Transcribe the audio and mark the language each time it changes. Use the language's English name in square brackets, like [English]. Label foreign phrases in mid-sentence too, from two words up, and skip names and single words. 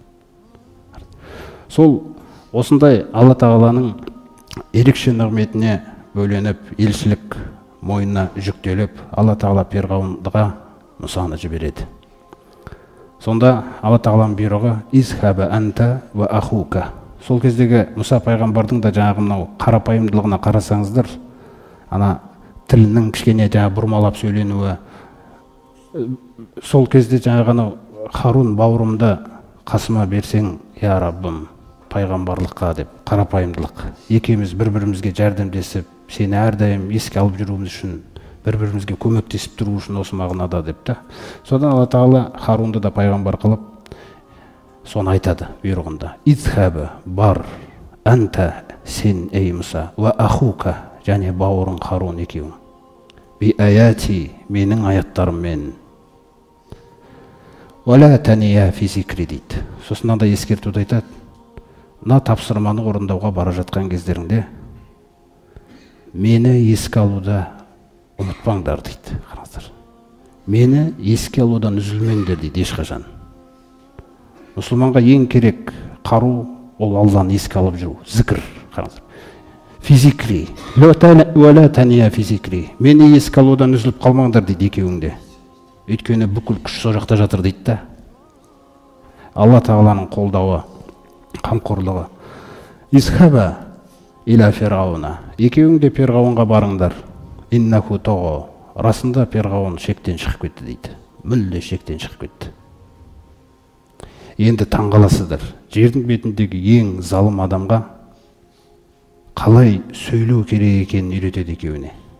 [Kazakh] Сол осындай Алла Тағаланың ерекше нығметіне бөленіп, елшілік мойнына жүктеліп, Алла Тағала перғауынға Мұсаны жібереді. Сонда Алла Тағаланың бұйрығы [Arabic] اذهب أنت وأخوك. [Kazakh] Сол кездегі Мұса пайғамбардың да жаңағы мынау қарапайымдылығына қарасаңыздар, ана тілінің кішкене жаңа бұрмалап сөйленуі, сол кезде жаңағы Харун бауырымды қасыма берсең, я Раббым, пайғамбарлыққа деп, қарапайымдылық. Екеуміз бір-бірімізге жәрдемдесіп, сені әрдайым еске алып жүруіміз үшін, бір-бірімізге көмектесіп тұру үшін осы мағынада деп та. Содан Алла Тағала Харунды да пайғамбар қылып, соны айтады бұйрығында. Изхабы бар, анта сен ей Мұса, ва ахука және бауырың Харун екеуің. [Arabic] بآياتي [Kazakh] менің аяттарыммен. [Arabic] ولا تنيا في ذكري дейді. [Kazakh] Сосын да ескертуді айтады. Мына тапсырманы орындауға бара жатқан кездеріңде мені еске алуда ұмытпаңдар дейді. Қараңыздар. Мені еске алудан үзілмеңдер дейді ешқашан. Мұсылманға ең керек қару ол Алланы еске алып жүру, зікір. Қараңыздар. [Arabic] في ذكري ولا تنيا في ذكري. [Kazakh] Мені еске алудан үзіліп қалмаңдар дейді екеуіңде. Өйткені бүкіл күш сол жақта жатыр дейді да. Алла тағаланың қолдауы, қамқорлығы. [Arabic] اذهبا إلى فرعون. [Kazakh] Екеуіңде Перғауынға барыңдар. [Arabic] إنه طغى. [Kazakh] Расында Перғауын шектен шығып кетті дейді. Мүлде шектен шығып кетті. Енді таңғаласыздар. Жердің бетіндегі ең залым адамға қалай сөйлеу керек екенін үйретеді екеуіне.